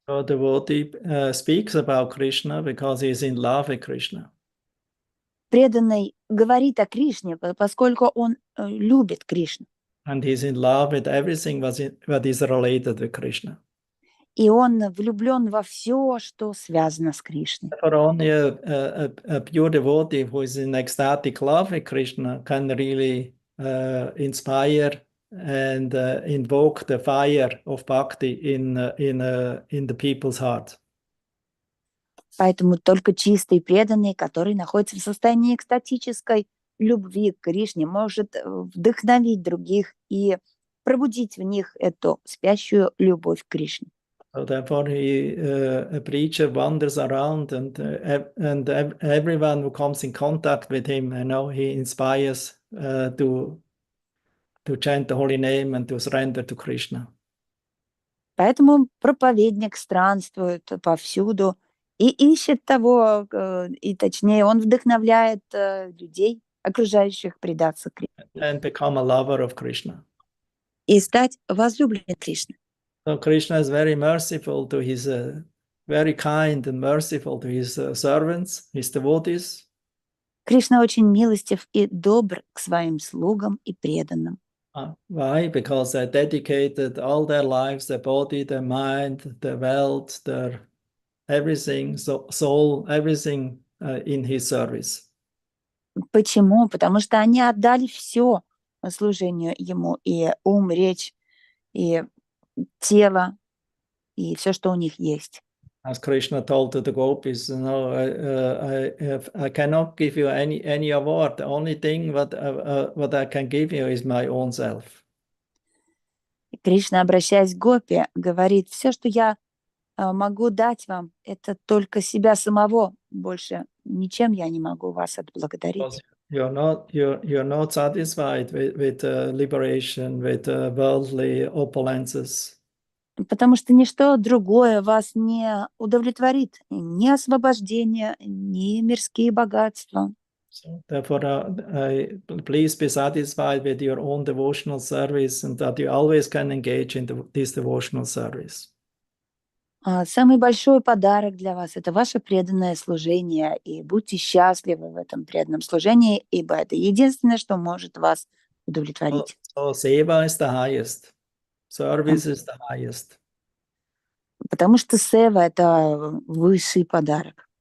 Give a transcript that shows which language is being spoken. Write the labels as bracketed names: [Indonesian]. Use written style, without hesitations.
[English] So the devotee speaks about Krishna because he is in love with Krishna. [Russian] Преданный говорит о Кришне, поскольку он любит Кришну. [English] And he is in love with everything what is related with Krishna. [Russian] И он влюблен во все, что связано с Кришной. [English] For only a pure devotee who is in ecstatic love with Krishna can really inspire and invoke the fire of bhakti in the people's heart. [Russian] Поэтому только чистый преданный, который находится в состоянии экстатической любви к Кришне, может вдохновить других и пробудить в них эту спящую любовь к Кришне. [English] So therefore, a preacher wanders around, and everyone who comes in contact with him, he inspires to chant the holy name and to surrender to Krishna. [Russian] Поэтому проповедник странствует повсюду и ищет того, и точнее, он вдохновляет людей, окружающих, предаться Кришне. [English] And become a lover of Krishna. [Russian] И стать возлюбленным Кришны. [English] So Krishna is very merciful to his, very kind and merciful to his servants, his devotees. [Russian] Кришна очень милостив и добр к своим слугам и преданным. [English] Why? Because they dedicated all their lives, their body, their mind, their wealth, their everything, soul, everything in his service. [Russian] Почему? Потому что они отдали все служению ему, и речь, и тело, и все, что у них есть. [English] As Krishna told to the gopis, I cannot give you any award. The only thing what I can give you is my own self. [Russian] Кришна, обращаясь к гопи, говорит, все, что я могу дать вам, это только себя самого. Больше ничем я не могу вас отблагодарить. [English] You're not satisfied with liberation, with worldly opulences. [Russian] Потому что ничто другое вас не удовлетворит. Ни освобождение, ни мирские богатства. [English] So therefore, please be satisfied with your own devotional service and that you always can engage in this devotional service. [Russian] Самый большой подарок для вас – это ваше преданное служение. И будьте счастливы в этом преданном служении, ибо это единственное, что может вас удовлетворить. [English] So seva is the highest. Service is the highest. [Russian] Потому что сева – это высший подарок.